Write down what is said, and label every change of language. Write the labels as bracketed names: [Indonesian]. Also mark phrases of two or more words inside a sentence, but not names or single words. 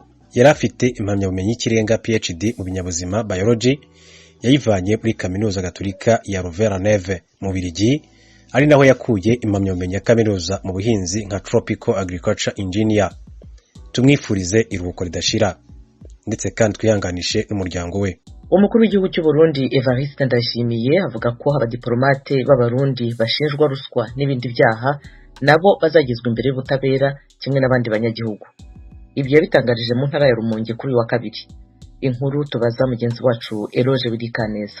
[Kinyarwanda] Yari afite impamyabumenyi y'ikirenga PhD mu binyabuzima biology, yayivanye muri kaminuza gatolika ya Louvain-la-Neuve mu Bubiligi, ari naho yakuye impamyabumenyi ya kaminuza mu buhinzi nka [English] Tropical Agriculture Engineer. [Kinyarwanda] Tumwifurize iruhuko ridashira ndetse kandi twihanganishe n'umuryango we. Umukuru w'igihugu cy'u Burundi Evariste Ndayishimiye avuga ko abadiplomate b'abarundi bashinjwa ruswa n'ibindi byaha nabo bazagizwe imbere y'ubutabera kimwe n'abandi banyagihugu. Ibyo yabitangarije mu ntara ya Rumonge kuri wa kabiri. Inkuru tubaza mugenzi wacu Eloge Widikaneza.